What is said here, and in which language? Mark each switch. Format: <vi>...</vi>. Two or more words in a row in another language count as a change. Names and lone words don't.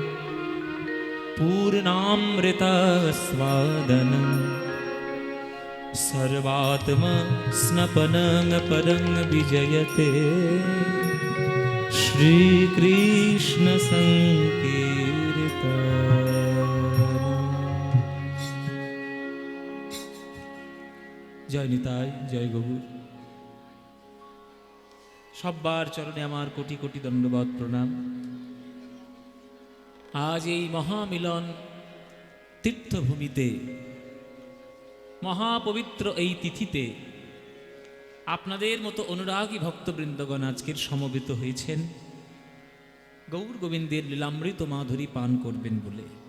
<sa>पूर्णामृतास्वादनम् सर्वात्मा स्नपनं परं विजयते श्रीकृष्ण संकीर्तनम्। जय निताय, जय गौर।</sa> <bn>সব্বার চরণে আমার কোটি কোটি দণ্ডবত প্রণাম। আজ এই মহামিলন তীর্থভূমিতে, মহাপবিত্র এই তিথিতে আপনাদের মতো অনুরাগী ভক্তবৃন্দগণ আজকের সমবেত হয়েছেন গৌর গোবিন্দের লীলামৃত মাধুরী পান করবেন বলে।</bn>